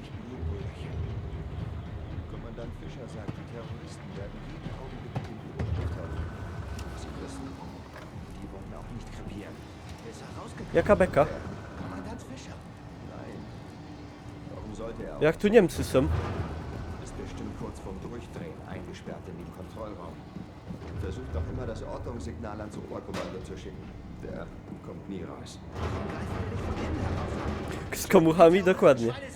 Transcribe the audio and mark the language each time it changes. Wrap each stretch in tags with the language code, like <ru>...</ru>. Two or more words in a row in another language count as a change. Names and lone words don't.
<pl>Jaka beka? Jak tu Niemcy są?</pl> <de>Ist bestimmt kurz vorm Durchdrehen, eingesperrt in dem Kontrollraum. Versucht doch immer das Ortungssignal ans Oberkommando zu schicken. Der kommt nie raus.</de> <pl>Z komuchami? Dokładnie.</pl>